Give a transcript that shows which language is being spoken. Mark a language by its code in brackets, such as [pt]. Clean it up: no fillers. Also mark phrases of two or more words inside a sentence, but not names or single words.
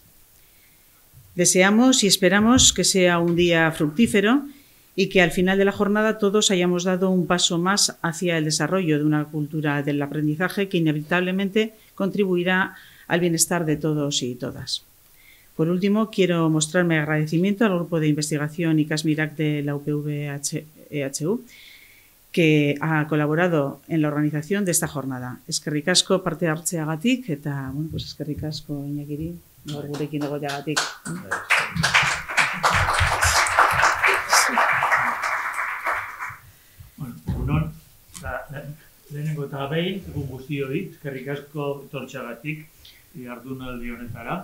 [es] Deseamos y esperamos que sea un día fructífero y que al final de la jornada todos hayamos dado un paso más hacia el desarrollo de una cultura del aprendizaje que inevitablemente contribuirá al bienestar de todos y todas. Por último, quiero mostrar mi agradecimiento al grupo de investigación IKASMIRAK de la UPV-HU, que ha colaborado en la organización de esta jornada. [eu] Eskerrik asko parte hartzeagatik eta, [es] bueno, pues [eu] eskerrik asko Iñakiri, gaur gurekin egoteagatik. Bueno, lehenengo eta behin, egun guztioi, eskerrik asko etortxagatik jardunaldi honetara.